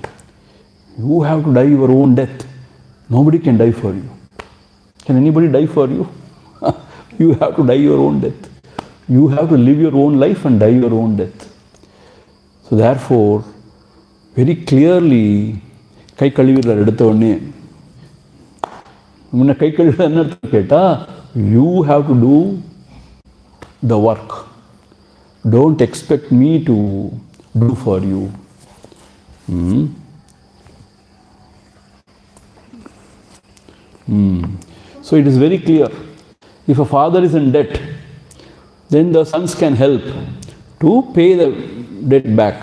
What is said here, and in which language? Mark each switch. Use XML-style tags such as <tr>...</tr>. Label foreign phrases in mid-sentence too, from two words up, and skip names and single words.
<en>You have to die your own death. Nobody can die for you. Can anybody die for you? You have to die your own death. You have to live your own life and die your own death. So therefore, very clearly,</en> <ta>கை கழுவிறல எடுத்த முன்ன கை கழுவிறல என்ன அர்த்தம் கேட்டா,</ta> <en>you have to do the work. Don't expect me to do for you. So it is very clear. If a father is in debt, then the sons can help to pay the debt back.</en>